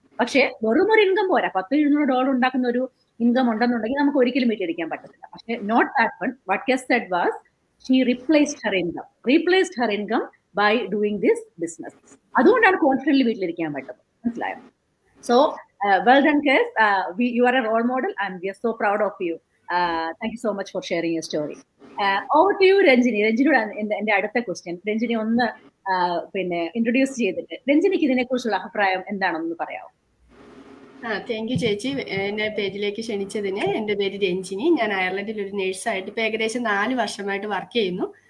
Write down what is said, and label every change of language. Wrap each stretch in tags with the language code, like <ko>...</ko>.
<ml>പക്ഷെ വെറും ഒരു ഇൻകം പോരാ, $100-200 ഉണ്ടാക്കുന്ന ഒരു ഇൻകം ഉണ്ടെന്നുണ്ടെങ്കിൽ നമുക്ക് ഒരിക്കലും വീട്ടിലിരിക്കാൻ പറ്റത്തില്ല. പക്ഷെ</ml> <en>Not that one. What Kes said was she replaced her income by doing this business.</en> <ml>അതുകൊണ്ടാണ് കോൺഫിഡന്റ്ലി വീട്ടിലിരിക്കാൻ പറ്റുന്നത്. മനസ്സിലായോ?</ml> <en>So well done, Kes. You are a role model and we are so proud of you. Thank you so much for sharing your story. Over to you, Ranjini.</en> <ml>രഞ്ജിനിയോട് എന്റെ അടുത്ത question. Ranjini ഒന്ന് പിന്നെ introduce ചെയ്തിട്ട് രഞ്ജിനിക്ക് ഇതിനെ കുറിച്ചുള്ള അഭിപ്രായം എന്താണെന്ന് പറയാമോ?</ml> <en>thank you</en> <ml>ചേച്ചി, എന്നെ പേജിലേക്ക് ക്ഷണിച്ചതിന്. എൻ്റെ പേര് രഞ്ജിനി. ഞാൻ അയർലൻഡിൽ ഒരു നേഴ്സായിട്ട് ഇപ്പൊ ഏകദേശം 4 വർഷമായിട്ട് വർക്ക് ചെയ്യുന്നു.</ml>